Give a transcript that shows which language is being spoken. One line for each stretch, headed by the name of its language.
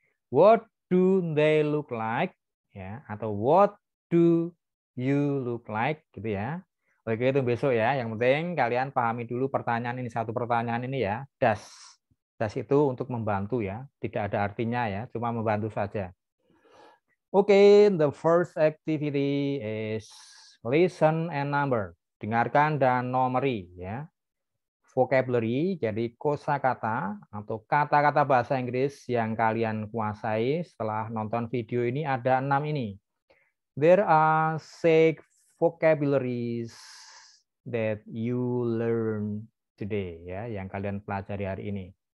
English: What do they look like?
Indonesian: Ya, atau
English: what do you look like
Indonesian: gitu ya. Oke, itu besok ya. Yang penting kalian pahami dulu pertanyaan ini, satu pertanyaan ini ya. Does. Does itu untuk membantu ya. Tidak ada artinya ya, cuma membantu saja.
English: Oke, the first activity is listen and number.
Indonesian: Dengarkan dan nomori ya. Vocabulary, jadi kosakata atau kata-kata bahasa Inggris yang kalian kuasai setelah nonton video ini ada 6 ini.
English: There are 6 vocabularies that you learn today ya,
Indonesian: yang kalian pelajari hari ini.